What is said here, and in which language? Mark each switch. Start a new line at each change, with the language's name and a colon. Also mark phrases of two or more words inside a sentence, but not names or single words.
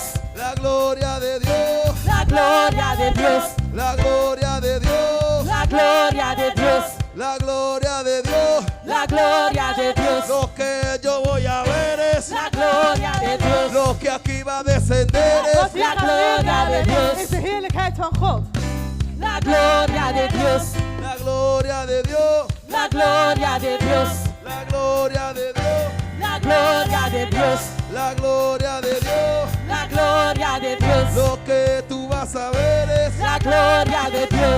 Spanish: la gloria de Dios, La gloria de Dios. la gloria de Dios, La gloria de Dios. la gloria de Dios. La gloria de Dios. Lo que yo voy a ver es, La gloria de Dios. lo que aquí va a descender
Dutch: Wat
Spanish: es,
Dutch: je
Spanish: La
Dutch: gaat
Spanish: gloria de
Dutch: zien
Spanish: Dios.
Dutch: is de heerlijkheid van God.
Spanish: La gloria de Dios. la gloria de Dios, La gloria de Dios. la gloria de Dios, La gloria de Dios. la gloria de Dios. La gloria de Dios. Lo que tú vas a ver es, La gloria de Dios.